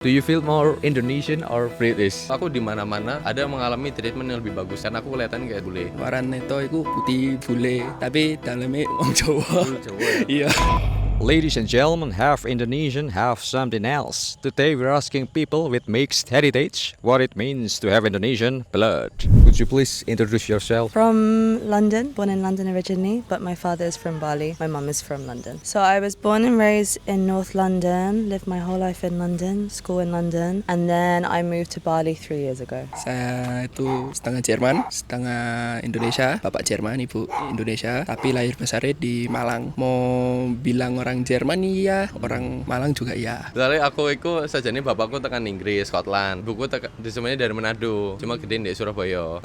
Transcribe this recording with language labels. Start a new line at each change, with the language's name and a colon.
English: Do you feel more Indonesian or British?
Indonesian: Aku di mana-mana ada mengalami treatment yang lebih bagus karena aku kelihatan kayak bule. Warna itu aku putih bule, tapi dalamnya
Javanese: wong Jawa.
Indonesian: Iya.
English: Ladies and gentlemen, half Indonesian, half something else. Today we're asking people with mixed heritage what it means to have Indonesian blood. Could you please introduce yourself? From London, born in London originally, but my father is from Bali. My mum is from London. So I was born and raised in North London, lived my whole life in London, school in London, and then I moved to Bali 3 years ago.
Indonesian: Saya itu setengah Jerman, setengah Indonesia. Bapak Jerman, ibu Indonesia, tapi lahir besarnya di Malang. Mau bilang orang Jerman iya, orang Malang juga iya. Soalnya aku itu
Javanese: sajane bapakku tekan Inggris,
Indonesian: Scotland. Buku semuanya dari Manado, cuma gede di Surabaya.